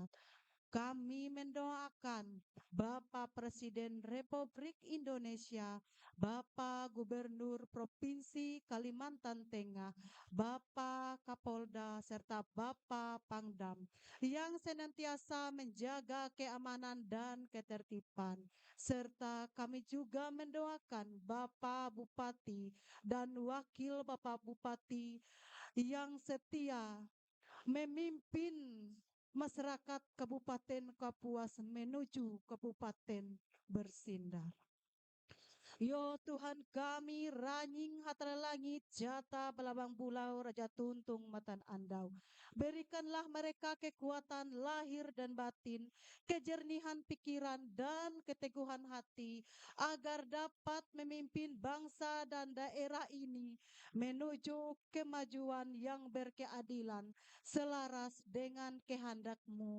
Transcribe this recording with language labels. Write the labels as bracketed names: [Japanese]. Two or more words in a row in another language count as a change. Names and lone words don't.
[Indonesian] Kami mendoakan Bapak Presiden Republik Indonesia, Bapak Gubernur Provinsi Kalimantan Tengah, Bapak Kapolda, serta Bapak Pangdam yang senantiasa menjaga keamanan dan ketertiban. Serta kami juga mendoakan Bapak Bupati dan Wakil Bapak Bupati yang setia memimpin masyarakat Kabupaten Kapuas menuju Kabupaten Bersindar. [Ngaju] Yo [Indonesian] Tuhan kami [Ngaju] ranying hatala langit jata belabang pulau Raja Tuntung Matan Andau. [Indonesian] Berikanlah mereka kekuatan lahir dan batin, kejernihan pikiran dan keteguhan hati agar dapat memimpin bangsa dan daerah ini menuju kemajuan yang berkeadilan selaras dengan kehendak-Mu.